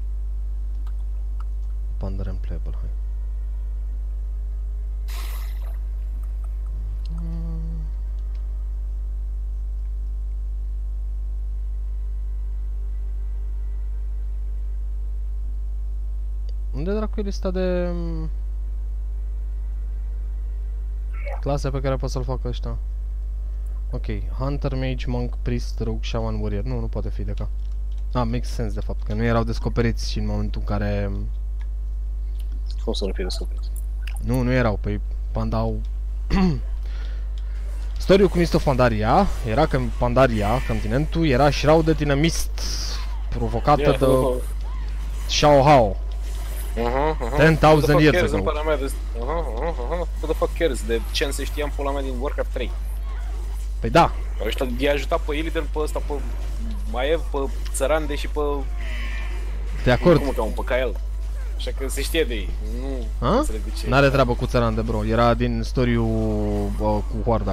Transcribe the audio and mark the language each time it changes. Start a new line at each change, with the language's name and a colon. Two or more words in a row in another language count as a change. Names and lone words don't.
Romanian: Pandaren playable, hai. Unde dracu e lista de... clase pe care pot să-l facă ăștia? Ok, Hunter, Mage, Monk, Priest, Rogue, Shaman, Warrior. Nu poate fi de ca.
English: Makes sense
Romanian: de fapt, că nu erau descoperiți și în momentul în care... Cum să nu fie descoperiți? Nu erau, păi Pandau... Story-ul cum este o Pandaria era că Pandaria, continentul, era
English: shrouded in a mist
Romanian: provocată de Shao Hao.
English: 10,000 years ago. Who the fuck cares
Romanian: de ce se știam pula mea din Warcraft 3? Păi da. Ăștia i-a ajutat pe Illidan, pe ăsta, pe Maev, pe Țărande și pe... De acord. Cum că pe Kael. Așa că se știe de ei. Nu înțeleg de ce. N-are treabă cu Țărande, bro. Era din story-ul cu Hoarda.